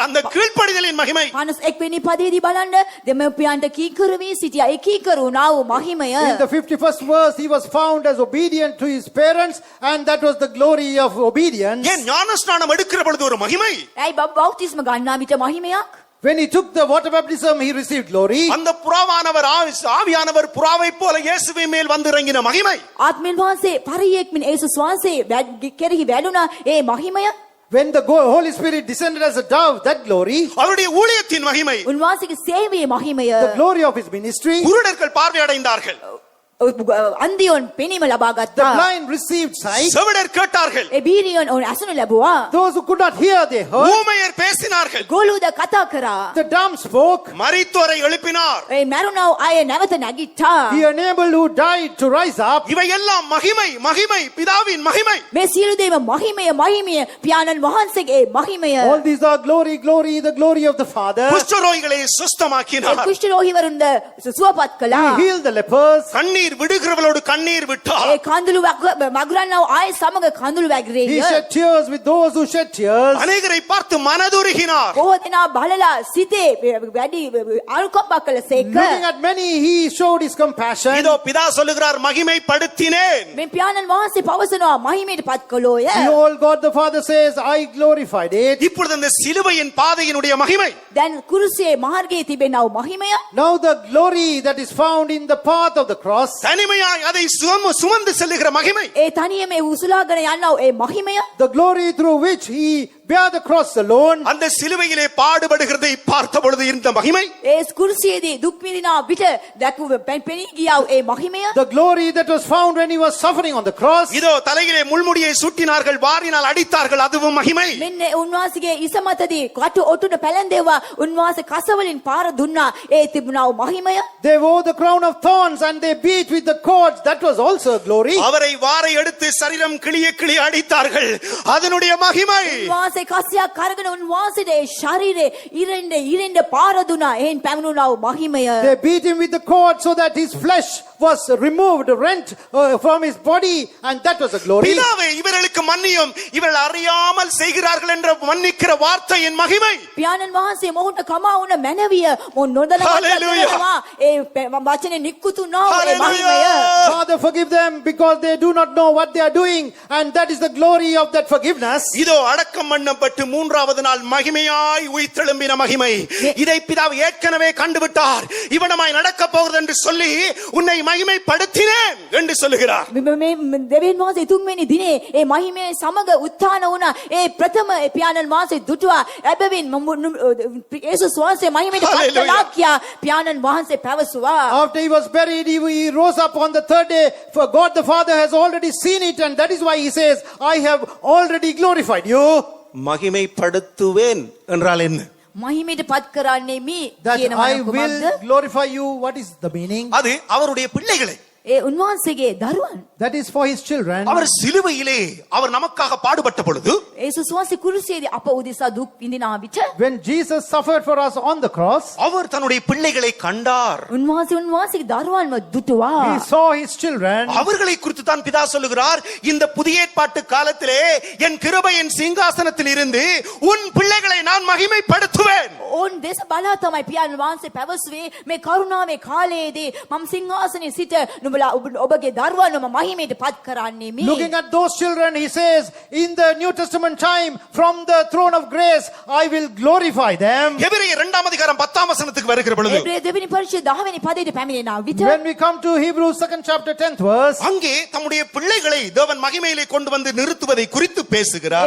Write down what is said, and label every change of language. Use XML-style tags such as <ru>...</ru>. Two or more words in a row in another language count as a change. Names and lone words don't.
<ta>அந்த கீழ்ப்படிதலின் மகிமை.</ta> <si>51 වෙනි පදයේදී බලන්න දෙමව්පියන්ට කීකරු වී සිටියා. ඒ කීකරු වුණා වූ මහිමය.</si> <en>In the 51st verse, he was found as obedient to his parents, and that was the glory of obedience.</en> <ta>ஏன் ஞானஸ்நானம் எடுக்கிற பொழுது ஒரு மகிமை?</ta> <si>ඇයි බෞතිස්ම ගන්නා විට මහිමයක්?</si> <en>When he took the water baptism, he received glory.</en> <ta>அந்த புறாவானவர் ஆவியானவர் புறாவை போல இயேசுவின் மேல் வந்து இறங்கின மகிமை.</ta> <si>ආත්මෙන් වහන්සේ පරියෙක්මින් යේසුස් වහන්සේ කෙරෙහි වැඩුණා ඒ මහිමය.</si> <en>When the Holy Spirit descended as a dove, that glory,</en> <ta>அவருடைய ஊழியத்தின் மகிமை.</ta> <si>උන්වහන්සේගේ සේවයේ මහිමය,</si> <en>the glory of his ministry,</en> <ta>குருடர்கள் பார்வை அடைந்தார்கள்.</ta> <si>අන්දියොන් පෙනීම ලබා</si> <en>the</en> <si>ගත්තා.</si> <en>blind received sight,</en> <ta>செவிடர் கேட்டார்கள்.</ta> <si>ඒ බීරියන් ඔවුන් අසනු ලැබුවා.</si> <en>those who could not hear, they heard,</en> <ta>ஊமையர் பேசினார்கள்.</ta> <si>ගොළුද කතා කරා.</si> <en>the dumb spoke,</en> <ta>மரித்தோரை எழுப்பினார்.</ta> <si>ඒ මරුණව අය නැවත නැගිට්ටා.</si> <en>he enabled who died to rise up.</en> <ta>இவையெல்லாம் மகிமை, மகிமை, பிதாவின் மகிமை.</ta> <si>මේ සියලු දේම මහිමය මහිමය පියාණන් වහන්සේගේ මහිමය.</si> <en>All these are glory, glory, the glory of the Father.</en> <ta>குஷ்டரோகிகளை சுஸ்தமாக்கினார்.</ta> <si>කුෂ්ඨ රෝගීවරුන්ද සුවපත් කළා.</si> <en>He healed the lepers.</en> <ta>கண்ணீர் விடுகிறவளோடு கண்ணீர் விட்டார்.</ta> <si>ඒ කඳුළු මගුරන්නව ආය සමග කඳුළු</si> <en>He</en> <si>වැගිරේය.</si> <en>shed tears with those who shed tears.</en> <ta>அநேகரை பார்த்து மனதுருகினார்.</ta> <si>බොහෝ දෙනා බලලා සිතේ වැඩි අනුකම්පා කළසේක.</si> <en>Looking at many, he showed his compassion.</en> <ta>இதோ பிதா சொல்லுகிறார், மகிமைப்படுத்தினேன்.</ta> <si>මේ පියාණන් වහන්සේ පවසනවා මහිමයට පත් කළෝය.</si> <en>Behold, God the Father says, I glorified it.</en> <ta>இப்பொழுது அந்த சிலுவையின் பாதையினுடைய மகிமை.</ta> <si>දැන් කුරුසියේ මාර්ගයේ තිබෙනව මහිමය.</si> <en>Now the glory that is found in the path of the cross,</en> <ta>தனிமையாய் அதை சுமந்து செல்லுகிற மகிமை.</ta> <si>ඒ තනියම උසුලාගෙන යන්නව ඒ මහිමය.</si> <en>the glory through which he bear the cross alone,</en> <ta>அந்த சிலுவையிலே பாடுபடுகிறதை பார்த்த பொழுது இருந்த மகிமை.</ta> <si>ඒ කුරුසියේදී දුක් විඳිනා විට දැක්ව පෙනී ගියා ඒ මහිමය.</si> <en>the glory that was found when he was suffering on the cross,</en> <ta>இதோ தலையிலே முள்முடியை சூட்டினார்கள், வாரினால் அடித்தார்கள், அதுவும் மகிமை.</ta> <si>මෙන්න උන්වහන්සේගේ ඉස මතදී කට ඔටුන පැලැන්දෙව්වා. උන්වහන්සේ කසවලින් පාර දුන්නා. ඒ තිබුණා මහිමය.</si> <en>they wore the crown of thorns and they beat with the cords, that was also a glory.</en> <ta>அவரை வாரை எடுத்து சரீரம் கிளிய கிளிய அடித்தார்கள், அதனுடைய மகிமை.</ta> <si>උන්වහන්සේ කස්සියක් කරගෙන උන්වහන්සේට ඒ ශරීරේ ඉරෙන්ඩ පාර දුන්නා. එහෙන් පැමිණුණා වූ මහිමය.</si> <en>They beat him with the cord so that his flesh was removed, rent from his body, and that was a glory.</en> <ta>பிதாவே இவர்களுக்கு மன்னியும் இவர்கள் அறியாமல் செய்கிறார்கள் என்ற மன்னிக்கிற வார்த்தையின் மகிமை.</ta> <si>පියාණන් වහන්සේ මොහුට කමා වුණ මැනවිය මො නොදැනවත්</si> <en>Hallelujah.</en> <si>කරනවා. ඒ වචනේ නික්කුතු නොව ඒ මහිමය.</si> <en>Hallelujah. Father, forgive them because they do not know what they are doing, and that is the glory of that forgiveness.</en> <ta>இதோ அடக்கம் பண்ணப்பட்டு மூன்றாவது நாள் மகிமையாய் உயிர்த்தெழும்பின மகிமை. இதை பிதாவு ஏற்கனவே கண்டுவிட்டார். இவனமாய் நடக்க போகிறது என்று சொல்லி உன்னை மகிமைப்படுத்தினேன் என்று சொல்லுகிறார்.</ta> <si>මේ දෙවියන් වහන්සේ තුන්වෙනි දිනේ ඒ මහිමේ සමග උත්ථාන වුණා. ඒ ප්‍රථම පියාණන් වහන්සේ දුටුවා. එබැවින් යේසුස් වහන්සේ මහිමයට පත්</si> <en>Hallelujah.</en> <si>කළා කියා පියාණන් වහන්සේ පැවසුවා.</si> <en>After he was buried, he rose up on the third day. For God the Father has already seen it, and that is why he says, I have already glorified you.</en> <ta>மகிமைப்படுத்துவேன் என்றால் என்ன?</ta> <si>මහිමයට පත් කරන්නේ මේ</si> <en>That</en> <si>කියන</si> <en>I</en> <si>වචන</si> <en>will</en> <si>කුමක්ද?</si> <en>glorify you. What is the meaning?</en> <ta>அது அவருடைய பிள்ளைகளை.</ta> <si>ඒ උන්වහන්සේගේ දරුවන්.</si> <en>That is for his children.</en> <ta>அவர் சிலுவையிலே அவர் நமக்காக பாடுபட்ட பொழுது</ta> <si>යේසුස් වහන්සේ කුරුසියේදී අප උදෙසා දුක් විඳිනා විට</si> <en>When Jesus suffered for us on the cross,</en> <ta>அவர் தன்னுடைய பிள்ளைகளை கண்டார்.</ta> <si>උන්වහන්සේගේ දරුවන්ව දුටුවා.</si> <en>he saw his children.</en> <ta>அவர்களை குறித்து தான் பிதா சொல்லுகிறார், இந்த புதிய ஏற்பாட்டு காலத்திலே என் கிருபையின் சிங்காசனத்தில் இருந்து உன் பிள்ளைகளை நான் மகிமைப்படுத்துவேன்.</ta> <si>ඕන් දේශ බලා තමයි පියාණන් වහන්සේ පැවසුවේ මේ කරුණාවේ කාලයේදී මම සිංහාසනයේ සිට නුඹලා ඔබගේ දරුවන්ව මහිමයට පත් කරන්නේ මේ.</si> <en>Looking at those children, he says, in the New Testament time, from the throne of grace, I will glorify them.</en> <ta>எபிரேயர் 2 அதிகாரம் 10 வசனத்துக்கு வருகிற பொழுது</ta> <si>එබ්‍රේ දෙවෙනි පරිච්ඡේද 10 වෙනි පදයට පැමිණෙනා විට</si> <en>When we come to Hebrews 2nd chapter 10th verse,</en> <ta>அங்கே தம்முடைய பிள்ளைகளை தேவன் மகிமையிலே கொண்டு வந்து நிறுத்துவதை குறித்து பேசுகிறார்.</ta>